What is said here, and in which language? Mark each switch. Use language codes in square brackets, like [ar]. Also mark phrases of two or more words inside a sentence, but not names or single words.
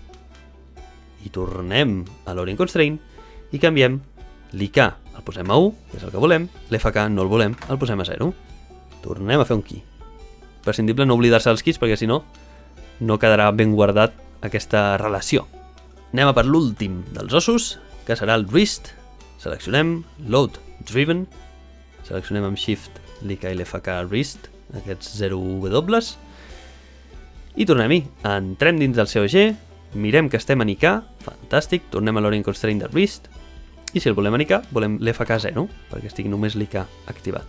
[ca] I tornem a l' [en] Orient Constraint [ca] i canviem l'IK, el posem a 1, que és el que volem, l'FK no el volem, el posem a 0. Tornem a fer un key. Prescindible no oblidar-se dels keys perquè si no, no quedarà ben guardat aquesta relació. Anem a per l'últim dels ossos, que serà el wrist. [en] Seleccionem load driven, [ca] seleccionem amb shift l'IK i l'FK wrist, aquests 0W, i tornem-hi. Entrem dins del COG, mirem que estem en IK, fantàstic, tornem a l' [en] Orient Constraint [ca] del wrist, i si el volem en IK, volem l'FK 0, perquè estigui només l'IK activat.